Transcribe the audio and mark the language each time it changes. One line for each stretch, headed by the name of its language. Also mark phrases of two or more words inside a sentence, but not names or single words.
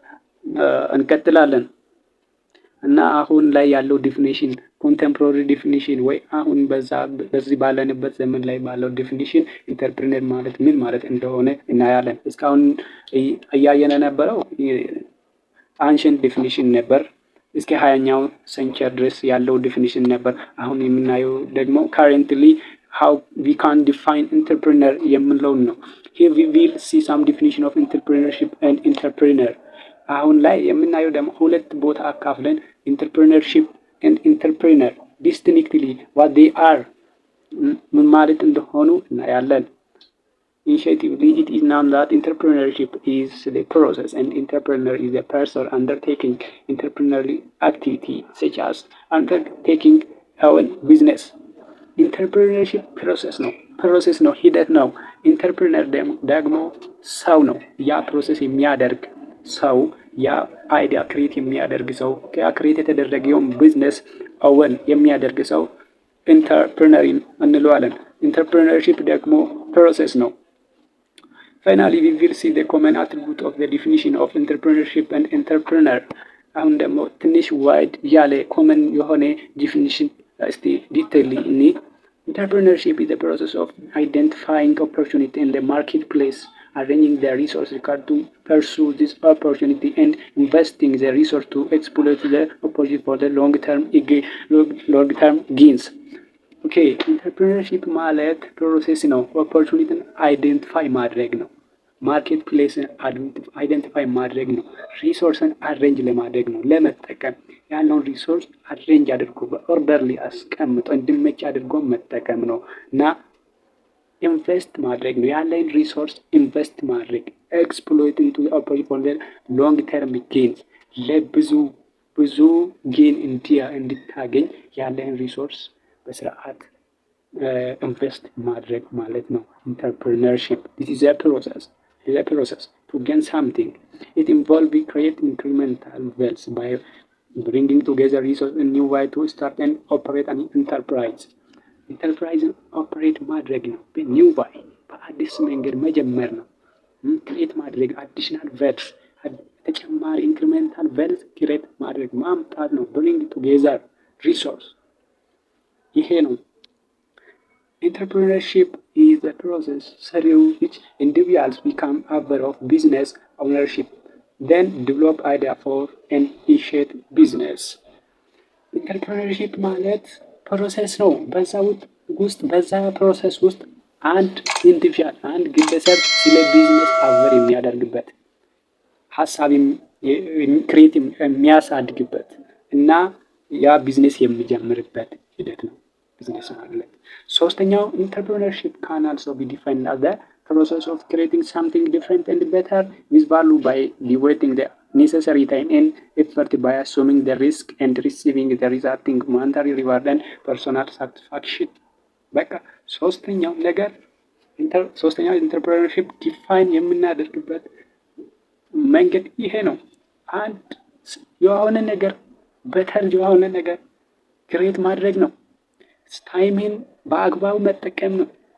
Amharic: እንቀጥላለን እና አሁን ላይ ያለው ዲፊኒሽን ኮንቴምፖራሪ ዲፊኒሽን ወይ አሁን በዚህ ባለንበት ዘመን ላይ ባለው ዲፊኒሽን ኢንተርፕሪነር ማለት ምን ማለት እንደሆነ እናያለን። እስካሁን እያየነ ነበረው አንሸንት ዲፊኒሽን ነበር። እስከ 20ኛው ሴንቸሪ ድረስ ያለው ዲፊኒሽን ነበር። አሁን የምናየው ደግሞ ካረንትሊ
English: how we can define entrepreneur
Amharic: የምንለው ነው።
English: Here we will see some definition of entrepreneurship and entrepreneur.
Amharic: አሁን ላይ የምናየው ደግሞ ሁለት ቦታ አካፍለን
English: entrepreneurship and entrepreneur distinctly what they are
Amharic: ምን ማለት እንደሆኑ እናያለን።
English: Initiatively, it is known that entrepreneurship is the process and entrepreneur is a person undertaking entrepreneurial activity such as undertaking own business.
Amharic: ኢንተርፕሪነርሺፕ ፕሮሰስ ነው፣ ሂደት ነው። ኢንተርፕሪነር ደግሞ ሰው ነው። ያ ፕሮሰስ የሚያደርግ ሰው፣ ያ አይዲያ ክሬት የሚያደርግ ሰው፣ ያ ክሬት የተደረገውን ቢዝነስ አወን የሚያደርግ ሰው ኢንተርፕረነር እንለዋለን። ኢንተርፕረነርሺፕ ደግሞ ፕሮሰስ ነው።
English: finally we will see the common attribute of the definition of entrepreneurship and entrepreneur።
Amharic: አሁን ደግሞ ትንሽ ዋይድ ያለ ኮመን የሆነ ዲፊኒሽን እስቲ ዲቴይል እኒ
English: Entrepreneurship is the process of identifying opportunity in the marketplace, arranging the resource required to pursue this opportunity, and investing the resource to exploit the opportunity for the long-term gains.
Amharic: ኦኬ ኢንተርፕሪነርሺፕ ማለት ፕሮሴስ ነው። ኦፖርቹኒቲን አይደንቲፋይ ማድረግ ነው። ማርኬት ፕሌስን አይደንቲፋይ ማድረግ ነው። ሪሶርስን አሬንጅ ለማድረግ ነው። ለመጠቀም ያለውን ሪሶርስ አሬንጅ አድርጎ በኦርደርሊ አስቀምጦ እንዲመች አድርጎ መጠቀም ነው እና ኢንቨስት ማድረግ ነው። ያለን ሪሶርስ ኢንቨስት ማድረግ
English: exploiting to opportunity for long term gains
Amharic: ብዙ ጌን እንድታገኝ ያለን ሪሶርስ በስርዓት ኢንቨስት ማድረግ ማለት ነው። ኢንተርፕሪነርሺፕ
English: this is a process to gain something. It involves creating incremental wealth by bringing together resources in new way to start and operate an enterprise.
Amharic: ኢንተርፕራይዝን ኦፕሬት ማድረግ ነው። በኒው ዋይ በአዲስ መንገድ መጀመር ነው። ክሬት ማድረግ አዲሽናል ቬልስ ተጨማሪ ኢንክሪሜንታል ቬልስ ክሬት ማድረግ ማምጣት ነው።
English: bring together resource
Amharic: ይሄ ነው።
English: Entrepreneurship is the process through which individuals become aware of business ownership, then develop idea for and initiate business.
Amharic: Entrepreneurship ማለት ፕሮሰስ ነው። በዛ ፕሮሰስ ውስጥ አንድ ኢንዲቪጁዋል አንድ ግለሰብ ስለ ቢዝነስ አወር የሚያደርግበት ሀሳብ ክሬት የሚያሳድግበት እና ያ ቢዝነስ የሚጀምርበት ሂደት ነው ቢዝነስ ማለት። ሶስተኛው
English: entrepreneurship can also be defined as the process of creating something different and better with value by devoting the necessary time and effort by assuming the risk and receiving the resulting monetary reward and personal satisfaction.
Amharic: በቃ ሶስተኛው ኢንተርፕሪነርሺፕ ዲፋይን የምናደርግበት መንገድ ይሄ ነው። አንድ የሆነ ነገር በተር የሆነ ነገር ክሬት ማድረግ ነው። ታይምን በአግባቡ መጠቀም ነው።